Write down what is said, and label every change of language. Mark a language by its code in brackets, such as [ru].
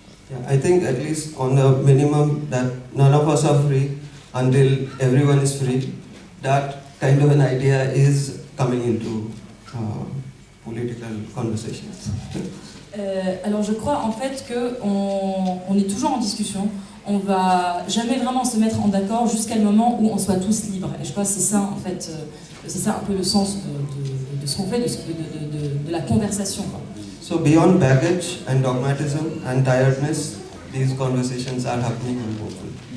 [en] Yeah, I think at least on the minimum that none of us are free until everyone is free. That kind of an idea is coming into political conversations. [fr] Alors je crois en fait qu'on est toujours en discussion, on va jamais vraiment se mettre en d'accord jusqu'à le moment où on soit tous libres. Et je crois que c'est ça en fait, c'est ça un peu le sens de ce qu'on fait, de la conversation. Quoi. [en] So beyond baggage and dogmatism and tiredness, these conversations are happening and hopeful.